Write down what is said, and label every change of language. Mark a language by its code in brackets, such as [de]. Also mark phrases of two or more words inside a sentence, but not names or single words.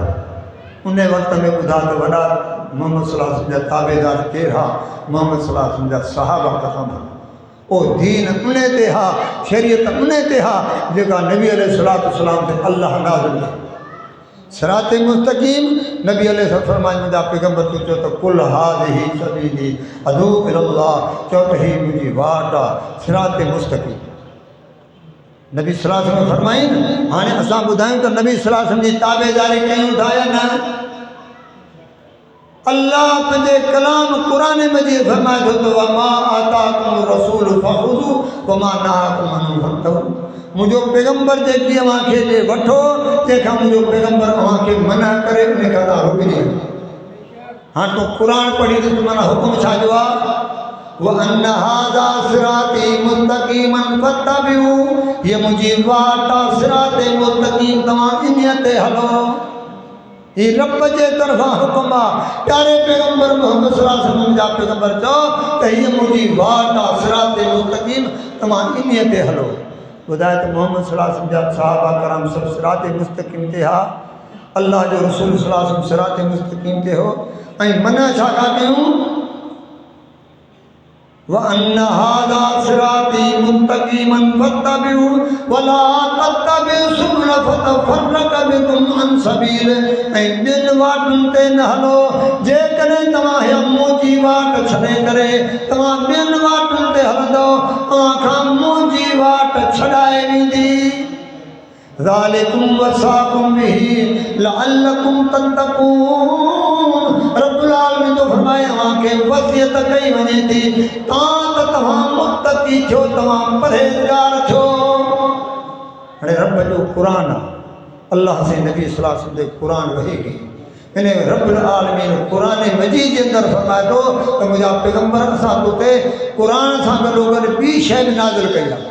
[sd] उन वक़्त में ॿुधा त वॾा मोहम्मद [ar] صلى الله عليه وسلم [sd] जा ताबेदार केरु हा? मोहम्मद [ar] صلى الله عليه وسلم [sd] जा सहाबा कसम। ओ दीन उन ते हा, शरीयत उन ते हा जेका नबी [ar] عليه الصلاة والسلام [sd] ते अल्लाह नाज़िल कई। सिरात मुस्तक़ीम नबी अलैहि फरमाए मुंहिंजा पैगम्बर तूं चओ त [ar] قل هذه سبيلي أدعو إلى الله, [sd] चओ त हीअ मुंहिंजी वाट आहे सिरात मुस्तक़ीम। नबी [ar] صلى الله عليه وسلم [sd] फरमाईनि। हाणे असां ॿुधायूं त नबी [ar] صلى الله عليه وسلم [sd] जी ताबेदारी कयूं था या न? अल्लाह पंहिंजे कलाम क़ुरान मजीद फरमाए थो त [ar] وما آتاكم الرسول فخذوه وما نهاكم عنه فانتهوا. [sd] मुंहिंजो पैगम्बर जेकी अव्हांखे ॾे वठो, तंहिंखां मुंहिंजो पैगम्बर अव्हांखे मना करे उन खां तव्हां रुकिजी वञो। हाणे तूं क़ुर पढ़ी त माना हुकुम छा जो आहे? [ar] وأن هذا صراطي مستقيما فاتبعوه, [sd] हीअ मुंहिंजी वाट आहे सिरात मुस्तक़ीम, तव्हां इन ते हलो। हीअ रब जे तरफ़ां हुकुम आहे। प्यारे पैगम्बर मोहम्मद [ar] صلى الله عليه وسلم [sd] जा पैगम्बर चओ त हीअ मुंहिंजी वाट आहे सिरात मुस्तक़ीम, तव्हां इन ते हलो। ॿुधाए त मोहम्मद [ar] صلى الله عليه وسلم [sd] जा सहाबा कराम सभु सिरात मुस्तक़ीम ते हा, अल्लाह जो रसूल [ar] صلى الله عليه وسلم [sd] सिरात मुस्तक़ीम ते हो, ऐं मना छा था कयूं? [ar] وأن هذا صراطي مستقيما فاتبعوه ولا تتبعوا السبل فتفرق بكم عن سبيل. [sd] ऐं ॿियनि वाटुनि ते न हलो, जेकॾहिं तव्हां हीअ मुंहिंजी वाट छॾे करे तव्हां ॿियनि वाटुनि ते हलंदव, तव्हां खां मुंहिंजी वाट छॾाए वेंदी। [ar] ذلكم وصاكم به لعلكم تتقون. رب العالمين [sd] जो फरमाए अव्हांखे वसियत कई वञे थी त तव्हां मुत्तकी थियो, तव्हां परहेज़गार थियो। हाणे रब जो क़ुर आहे, अल्लाह से नबी [ar] صلى الله عليه وسلم [sd] ते क़ुर वही कई। इन [ar] رب العالمين [sd] क़ुर मजीद जे अंदरि फरमाए थो त मुंहिंजा पैगम्बर असां तोते क़ुर सां गॾोगॾु ॿी शइ बि नाज़िल कई आहे।